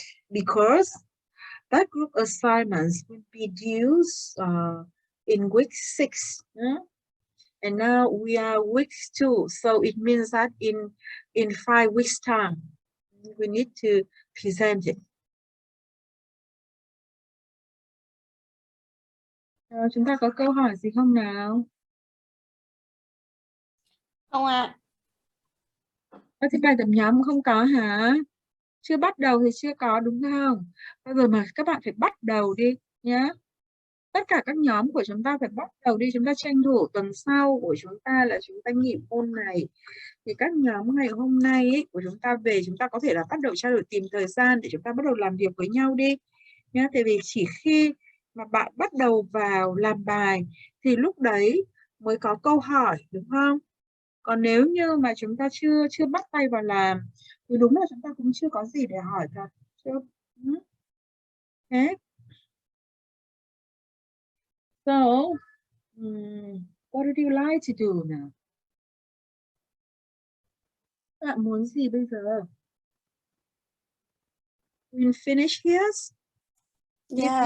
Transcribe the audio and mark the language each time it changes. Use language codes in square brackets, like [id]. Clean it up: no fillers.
[en] Because that group assignments will be due in week 6. And now we are week 2. So it means that in 5 weeks time, we need to present it. [vi] Chúng ta có câu hỏi gì không nào? Không ạ. Thì bài tập nhóm không có hả? Chưa bắt đầu thì chưa có đúng không? Bây giờ mà các bạn phải bắt đầu đi nhé. Tất cả các nhóm của chúng ta phải bắt đầu đi. Chúng ta tranh thủ tuần sau của chúng ta là chúng ta nghỉ môn này. Thì các nhóm ngày hôm nay ấy, của chúng ta về, chúng ta có thể là bắt đầu trao đổi, tìm thời gian để chúng ta bắt đầu làm việc với nhau đi nhé. Tại vì chỉ khi mà bạn bắt đầu vào làm bài thì lúc đấy mới có câu hỏi, đúng không? Còn nếu như mà chúng ta chưa bắt tay vào làm thì đúng là chúng ta cũng chưa có gì để hỏi cả. Thế. [en] So, what would you like to do now? [vi] Bạn muốn gì bây giờ? [en] We finish here? Yes.